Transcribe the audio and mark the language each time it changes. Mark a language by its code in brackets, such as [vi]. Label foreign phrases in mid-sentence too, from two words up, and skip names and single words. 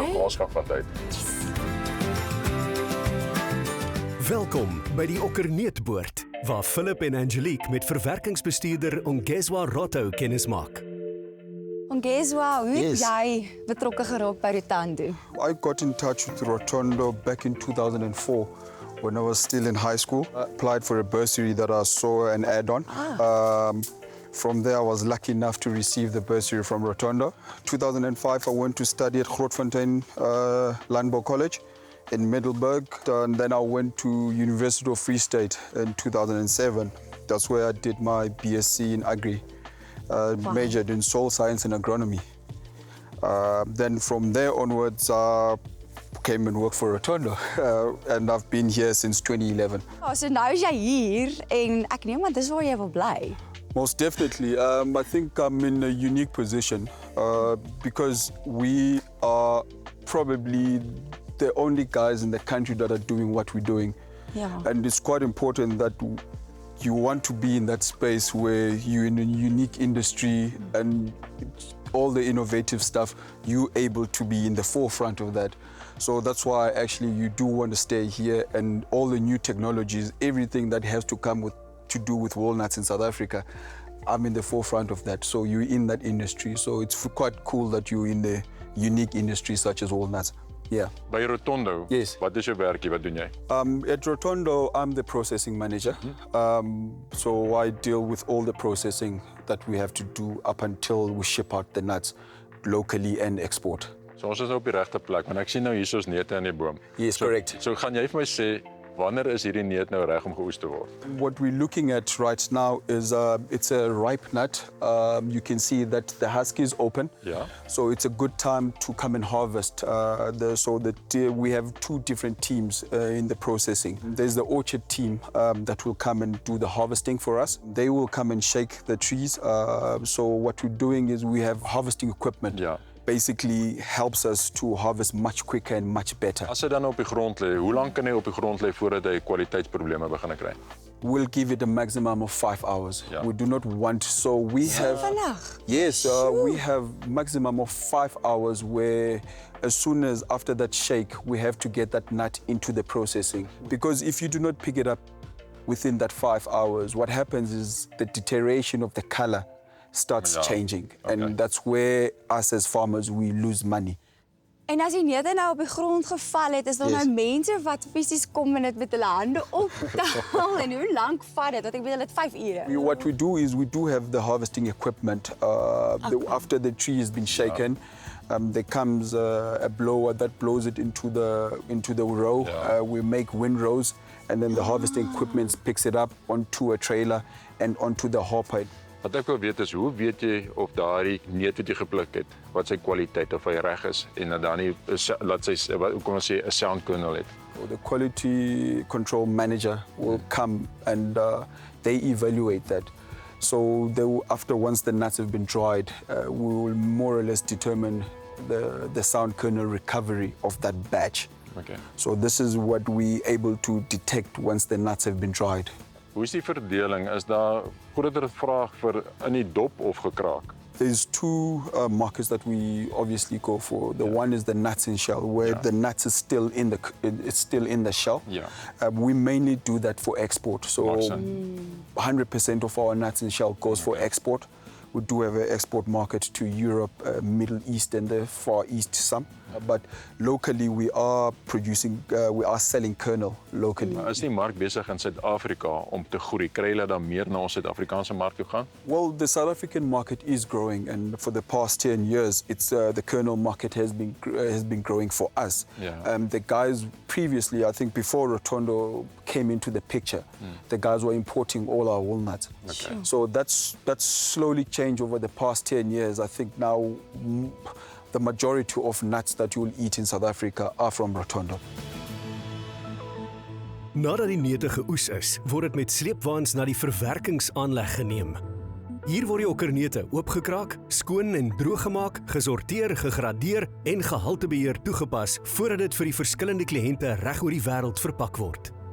[af] So ons gaan van uit. Welkom by die Okkerneetboord, waar Philip en Angelique met verwerkingsbestuurder Ongezwa Roto kennis maak. Ongezwa, hoe het jy betrokke geraak by Rotondo? [en] I got in touch with Rotondo back in 2004 when I was still in high school. I applied for a bursary that I saw an ad on. From there, I was lucky enough to receive the bursary from Rotondo. 2005, I went to study at Grootfontein Landbouw College in Middelburg. And then I went to University of Free State in 2007. That's where I did my BSc in Agri. Majored in soil science and agronomy. Then from there onwards, came and worked for Rotondo, and I've been here since 2011. [af] Oh, so nou is jy hier en ek neem aan dis waar jy wil bly. [en] Most definitely. I think I'm in a unique position because we are probably the only guys in the country that are doing what we're doing. Yeah. And it's quite important that you want to be in that space where you're in a unique industry and all the innovative stuff, you're able to be in the forefront of that. So that's why actually you do want to stay here, and all the new technologies, everything that has to come to do with walnuts in South Africa, I'm in the forefront of that. So you're in that industry. So it's quite cool that you're in the unique industry such as walnuts. Yeah. [af] By Rotondo, [en] Yes. [af] Wat is jou werkie? Wat doen jy? [en] At Rotondo, I'm the processing manager. So I deal with all the processing that we have to do up until we ship out the nuts locally and export. [af] So ons is nou op die regte plek, want ek sien nou hier is neute in die boom. [en] Yes, correct. [af] So gaan jy vir my sê, wanneer is hierdie neut nou reg om geoes te word? [en] What we're looking at right now is it's a ripe nut. You can see that the husk is open. Yeah. So it's a good time to come and harvest. We have 2 different teams in the processing. There's the orchard team that will come and do the harvesting for us. They will come and shake the trees. So what we're doing is we have harvesting equipment. Yeah. basically helps us to harvest much quicker and much better. [af] As hy dan op die grond lê, hoe lank kan hy op die grond lê voordat hy kwaliteitsprobleme begin kry? [en] We'll give it a maximum of 5 hours. Yeah. We do not want, so we have... [af] Vandag. [en] Yes, we have maximum of 5 hours where as soon as after that shake, we have to get that nut into the processing. Because if you do not pick it up within that 5 hours, what happens is the deterioration of the color starts changing. Okay. And that's where us as farmers, we lose money. [af] En as die neute nou op die grond geval het, is daar nou mense wat fisies kom en dit met hulle hande optel. En hoe lank vat dit? Want ek weet hulle het 5 ure. [en] What we do is we do have the harvesting equipment. After the tree has been shaken, there comes a blower that blows it into the row. We make windrows, and then the harvesting equipment picks it up onto a trailer and onto the hopper. [af] Wat ek wil weet is, hoe weet jy of daardie neut wat jy gepluk het, wat sy kwaliteit of hy reg is en dat dan nie laat sy kom ons sê 'n [en] sound kernel [af] het. [en] The quality control manager will come and they evaluate that. So after once the nuts have been dried, we will more or less determine the sound kernel recovery of that batch. Okay. So this is what we able to detect once the nuts have been dried. [af] Hoe is die verdeling? Is daar groter vraag vir in die dop of gekraak? [en] There's two markets that we obviously go for. The one is the nuts and shell, where the nuts is still in the shell. Yeah. We mainly do that for export. So 100% of our nuts and shell goes for export. We do have an export market to Europe, Middle East and the Far East some. But locally we are selling kernel locally. [af] Is die mark besig in Suid-Afrika om te groei? Kry hulle dan meer na ons Suid-Afrikaanse mark toe gaan? [en] Well, the South African market is growing, and for the past 10 years, the kernel market has been growing for us. Yeah. The guys previously, I think before Rotondo came into the picture, the guys were importing all our walnuts. Okay. So that's slowly changed over the past 10 years. I think now the majority of nuts that you will eat in South Africa are from Rotondo. [af] Nadat die neute geoes is, word dit met sleepwaens na die verwerkingsaanleg geneem. Hier word die okkerneute oopgekraak, skoon en droog gemaak, gesorteer, gegradeer en gehaltebeheer toegepas voordat dit vir die verskillende kliënte reg oor die wêreld verpak word.